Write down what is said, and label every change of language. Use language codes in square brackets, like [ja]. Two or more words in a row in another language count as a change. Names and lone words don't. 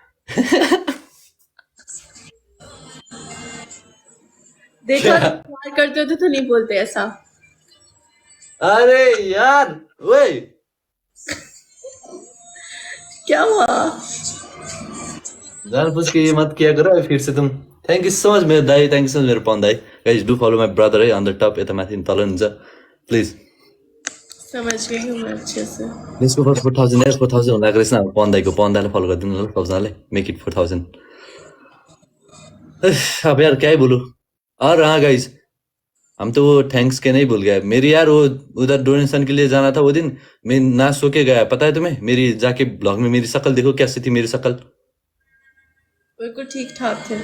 [hi] देखो, तुम प्यार करते होते तो नहीं बोलते ऐसा। अरे यार ओए, क्या हुआ? जानबूझ के ये मत किया करो फिर से तुम। [en] thank you so much [ne] मेरो दाई, [en] thank you so much [ne] मेरो पवन दाई। [en] guys do follow my brother है on the top, [ne] यता माथि तल हुन्छ [en] प्लिज। [hi] समझ गई हूँ मैं अच्छे से। [en] let's go for [ne] 4000 यार, 4000 हुँदा रहेछ न पवन दाईको। पवन दाईलाई फलो गरिदिनु होला सबजनाले, [en] make it 4000. [hi] अब यार क्या ही बोलूं। और हाँ गाइज, हम तो वो थैंक्स के नहीं भूल गए मेरी यार, वो उधर डोनेशन के लिए जाना था वो दिन, मैं ना सो के गया। पता है तुम्हें, मेरी जाके ब्लॉग में मेरी शक्ल देखो कैसी थी मेरी शक्ल। बिल्कुल ठीक ठाक थे।